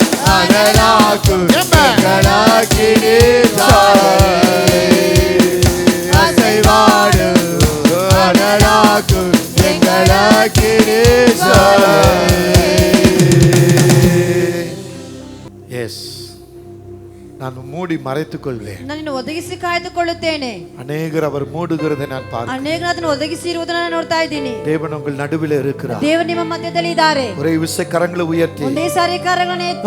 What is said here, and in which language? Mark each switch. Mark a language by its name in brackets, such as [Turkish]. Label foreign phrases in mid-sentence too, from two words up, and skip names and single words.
[Tamil] அனலாக்கு எங்களக்கினி ஜாலையே அசைவாடு அனலாக்கு எங்களக்கினி எஸ் நான் மூடி மறைத்துக் கொள்வேன். [Kannada] ನಾನು ಒದಗಿಸಿ ಕಾಯ್ದುಕೊಳ್ಳುತ್ತೇನೆ. [Tamil] அநேகர் அவர் மூடுகிறதை நான் பார்க்கிறேன். [Kannada] ಅನೇಕರು ಅದನ್ನು ಒದಗಿಸಿ ಇರುವುದನ್ನು ನಾನು ನೋಡ್ತಾ ಇದ್ದೀನಿ. [Tamil] தேவன் உங்கள் நடுவில் இருக்கிறார். [Kannada] ದೇವರು ನಿಮ್ಮ ಮಧ್ಯದಲ್ಲಿ ಇದ್ದಾರೆ. [Tamil] ஒரே விசை கரங்களை உயர்த்தி [Kannada] ಒಂದೇ ಸಾರಿ ಕರಗಳನ್ನು ಎತ್ತಿ